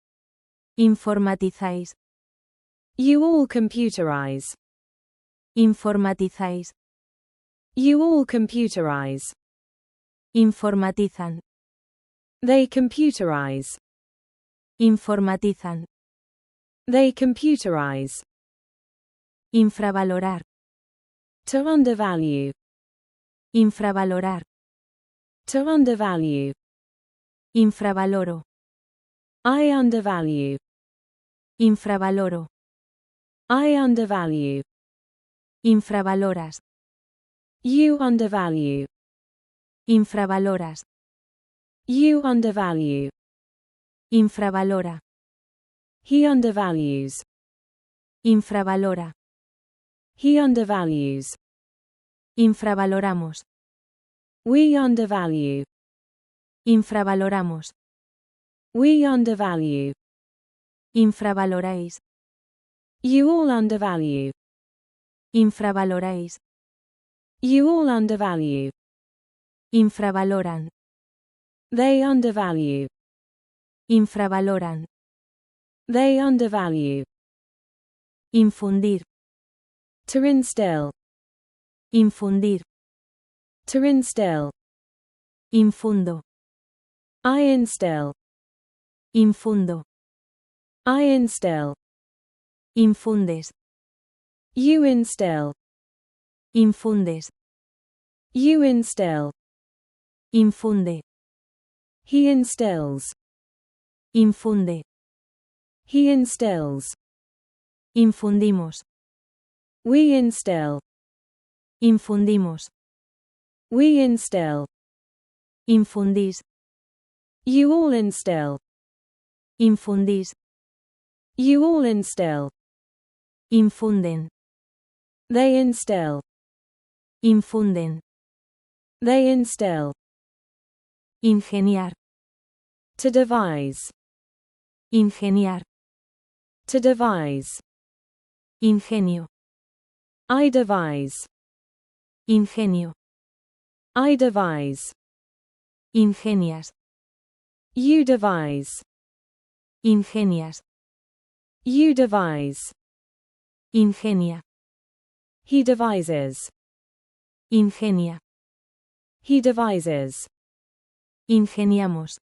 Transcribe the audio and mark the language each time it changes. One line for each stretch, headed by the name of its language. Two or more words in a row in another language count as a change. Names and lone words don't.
Spanish: Informatizáis.
English: You all computerize.
Spanish: Informatizáis.
English: You all computerize.
Spanish: Informatizan.
English: They computerize.
Spanish: Informatizan.
English: They computerize.
Spanish: Infravalorar.
English: To undervalue.
Spanish: Infravalorar.
English: To undervalue.
Spanish: Infravaloro.
English: I undervalue.
Spanish: Infravaloro.
English: I undervalue.
Spanish: Infravaloras.
English: You undervalue.
Spanish: Infravaloras.
English: You undervalue.
Spanish: Infravalora.
English: He undervalues.
Spanish: Infravalora.
English: He undervalues.
Spanish: Infravaloramos.
English: We undervalue.
Spanish: Infravaloramos.
English: We undervalue.
Spanish: Infravaloráis.
English: You all undervalue.
Spanish: Infravaloráis.
English: You all undervalue.
Spanish: Infravaloran.
English: They undervalue.
Spanish: Infravaloran.
English: They undervalue.
Spanish: Infundir.
English: To instill.
Spanish: Infundir.
English: To instill.
Spanish: Infundo.
English: I instill.
Spanish: Infundo.
English: I instill.
Spanish: Infundes.
English: You instill.
Spanish: Infundes.
English: You instill.
Spanish: Infunde.
English: He instills.
Spanish: Infunde.
English: He instills.
Spanish: Infundimos.
English: We instill.
Spanish: Infundimos.
English: We instill.
Spanish: Infundís.
English: You all instill.
Spanish: Infundís.
English: You all instill.
Spanish: Infunden.
English: They instill.
Spanish: Infunden.
English: They instill.
Spanish: Ingeniar.
English: To devise.
Spanish: Ingeniar.
English: To devise.
Spanish: Ingenio.
English: I devise.
Spanish: Ingenio.
English: I devise.
Spanish: Ingenias.
English: You devise.
Spanish: Ingenias.
English: You devise.
Spanish: Ingenia.
English: He devises.
Spanish: Ingenia.
English: He devises.
Spanish: Ingeniamos.